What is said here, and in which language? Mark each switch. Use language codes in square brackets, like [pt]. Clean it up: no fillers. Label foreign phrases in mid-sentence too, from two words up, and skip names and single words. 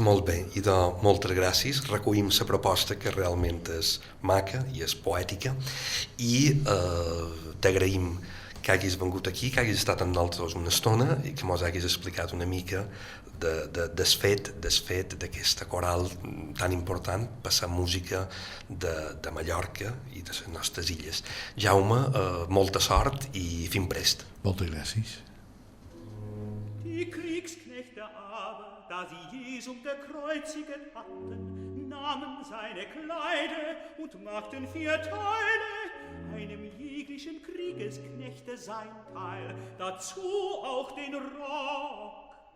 [ca] Molt bé, i moltes gràcies. Recollim la proposta, que realment és maca i és poètica, i t'agraïm que hagis vengut aquí, que hagis estat amb nosaltres una estona i que mos hagis explicat una mica desfet d'aquesta coral tan important per la música de Mallorca i de les nostres illes. Jaume, molta sort i fin prest. Moltes gràcies. [de] Die Kriegsknechte aber, da sie Jesum gekreuziget hatten, nahmen seine Kleider und machten 4 Teile, einem jeglichen Kriegesknechte sein Teil, dazu auch den Rock.